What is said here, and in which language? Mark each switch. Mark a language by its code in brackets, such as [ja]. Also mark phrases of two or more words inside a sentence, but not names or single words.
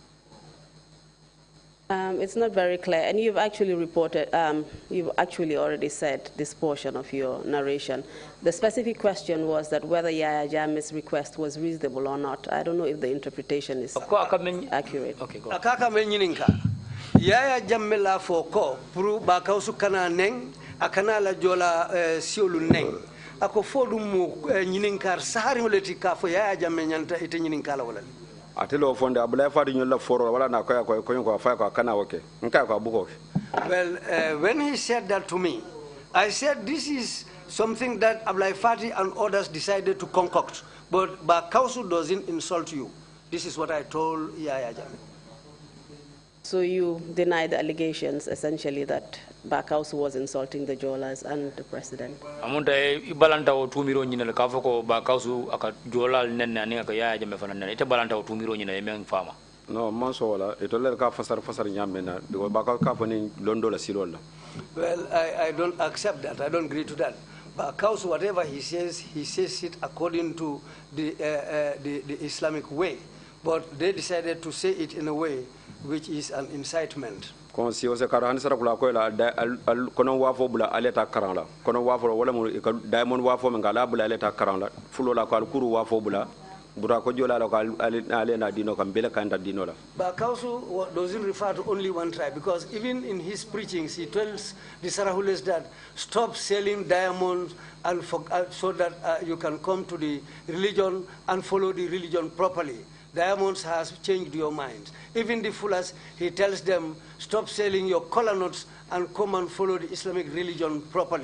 [en] It's not very clear, and you've actually reported, you've actually already said this portion of your narration. The specific question was that whether Yaya Jammeh's request was reasonable or not. I don't know if the interpretation is accurate. Okay, go. [man] Akaka menyininka. Yaya Jammeh la foko puru bakausu kana neng akana la jola siolu neng. Ako fodu mu nyininkar sahari uleti ka fo Yaya Jammeh nyanta ite nyininkala wala. Atelo fonde abula fadi nyola foro wala na ko ko fa ko kana woke nka ko abuko. [en] Well, when he said that to me, I said this is something that Ablai Fati and others decided to concoct, but Bakausu doesn't insult you. This is what I told Yaya Jammeh. So you deny the allegations, essentially, that Bakausu was insulting the Jolas and the president? [man] Amunta ibalanta o tumiro nyina le kafoko Bakausu aka Jola nenne ani aka Yaya Jammeh fana nenne ite balanta o tumiro nyina emeng fama. No, manso wala itole ka fasar nyamena because Bakausu ka fani londo la silola. [en] Well, I don't accept that. I don't agree to that. Bakausu, whatever he says it according to the Islamic way. But they decided to say it in a way which is an incitement. [man] Kon si o se kara hanisara kula ko la kono wafo bula aleta karala kono wafo wala mu diamond wafo ngala bula aleta karala fulo la ko alkuru wafo bula bura ko jola la ko alena dino kam bele kanda dino la. [en] Bakausu doesn't refer to only one tribe, because even in his preachings he tells the Sarahules that stop selling diamonds and so that you can come to the religion and follow the religion properly. Diamonds has changed your minds. Even the Fulas, he tells them, stop selling your collar nuts and come and follow the Islamic religion properly.